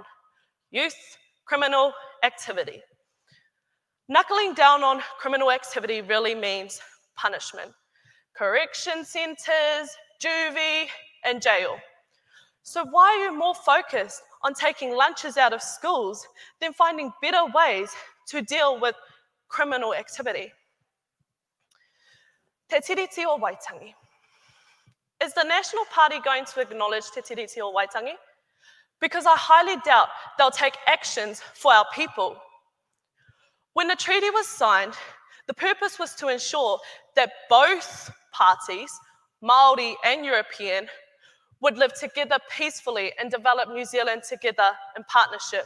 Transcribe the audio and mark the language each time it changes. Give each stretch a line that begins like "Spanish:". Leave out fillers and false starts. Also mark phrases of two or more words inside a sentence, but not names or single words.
English: Youth criminal activity. Knuckling down on criminal activity really means punishment. Correction centres, juvie, and jail. So why are you more focused on taking lunches out of schools than finding better ways to deal with criminal activity? Te tiriti o Waitangi. Is the National Party going to acknowledge te tiriti o Waitangi? Because I highly doubt they'll take actions for our people. When the treaty was signed, the purpose was to ensure that both parties, Māori and European, would live together peacefully and develop New Zealand together in partnership.